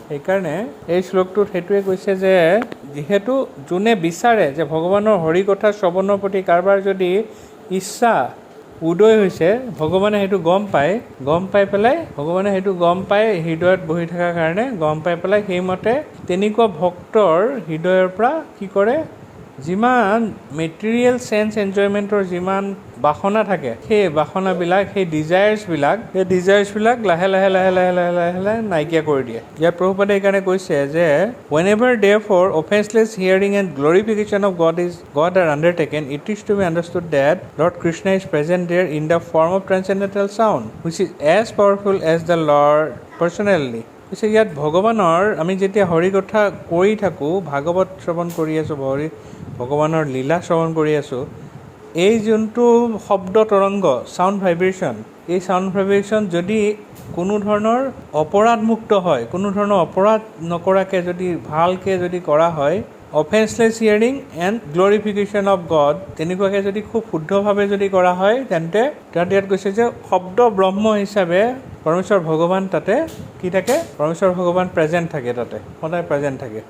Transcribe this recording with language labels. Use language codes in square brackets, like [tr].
[as] সেইকাৰণে এই শ্লোকটোত সেইটোৱে কৈছে যে যিহেতু যোনে বিচাৰে যে ভগৱানৰ হৰি কথা শ্ৰৱণৰ প্ৰতি কাৰোবাৰ যদি ইচ্ছা উদয় হৈছে, ভগৱানে সেইটো গম পাই পেলাই ভগৱানে সেইটো গম পাই হৃদয়ত বহি থকাৰ কাৰণে গম পাই পেলাই সেইমতে তেনেকুৱা ভক্তৰ হৃদয়ৰ পৰা কি কৰে, যিমান [en] material sense এনজয়মেণ্টৰ [as] যিমান বাসনা থাকে, সেই বাসনাবিলাক, সেই ডিজায়াৰ্ছবিলাক লাহে লাহে নাইকিয়া কৰি দিয়ে। ইয়াত প্ৰভুপাদে এইকাৰণে কৈছে যে [en] whenever therefore offenseless hearing and glorification of God are undertaken, it is to be understood that Lord Krishna is present there in the form of transcendental sound, which is as powerful as the Lord personally. [as] পিছে ইয়াত ভগৱানৰ আমি যেতিয়া হৰি কথা কৰি থাকোঁ, ভাগৱত শ্ৰৱণ কৰি আছোঁ, ভগৱানৰ লীলা শ্ৰৱণ কৰি আছোঁ, এই যোনটো শব্দ তৰংগ, চাউণ্ড ভাইব্ৰেশ্যন, এই চাউণ্ড ভাইব্ৰেশ্যন যদি কোনো ধৰণৰ অপৰাধমুক্ত হয়, কোনো ধৰণৰ অপৰাধ নকৰাকৈ যদি ভালকৈ যদি কৰা হয়, [en] offenceless hearing and glorification of God, [as] তেনেকুৱাকৈ যদি খুব শুদ্ধভাৱে যদি কৰা হয়, তেন্তে তাত ইয়াত কৈছে যে শব্দ ব্ৰহ্ম হিচাপে পৰমেশ্বৰ ভগৱান তাতে কি থাকে, পৰমেশ্বৰ ভগৱান প্ৰেজেণ্ট থাকে, তাতে সদায় প্ৰেজেণ্ট থাকে।